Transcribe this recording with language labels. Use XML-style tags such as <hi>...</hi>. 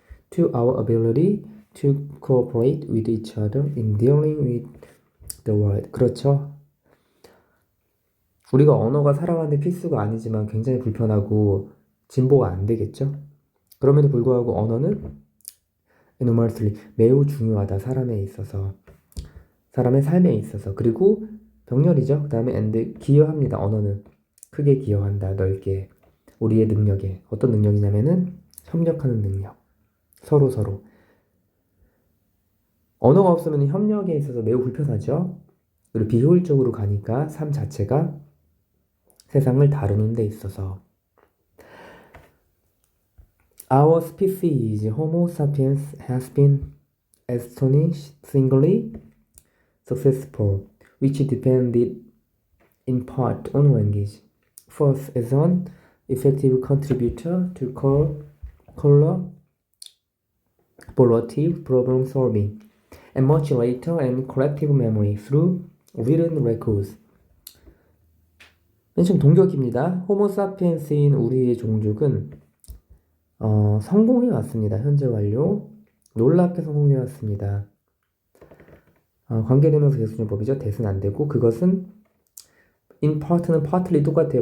<en>to our ability to cooperate with each other in dealing with the world.</en> <ko>그렇죠. 우리가 언어가 살아가는데 필수가 아니지만 굉장히 불편하고 진보가 안 되겠죠. 그럼에도 불구하고 언어는</ko> <en>enormously</en> <ko>매우 중요하다. 사람에 있어서 사람의 삶에 있어서 그리고 병렬이죠. 그 다음에 and 기여합니다. 언어는 크게 기여한다. 넓게 우리의 능력에 어떤 능력이냐면은 협력하는 능력 서로 언어가 없으면 협력에 있어서 매우 불편하죠. 그리고 비효율적으로 가니까 삶 자체가 세상을 다루는 데 있어서</ko> <en>Our species, Homo sapiens, has been astonishingly successful, which depended in part on language. First, as an effective contributor to collaborative problem solving, and much later and collective memory through written records.</en> <ko>맨 처음 동격입니다. 호모사피엔스인 우리의 종족은 성공해 왔습니다. 현재 완료. 놀랍게 성공해 왔습니다. 관계대명사 대수준법이죠. 대수는 안 되고 그것은</ko> <en>in part</en> <ko>는</ko> <en>partly</en> <ko>똑같아요.</ko>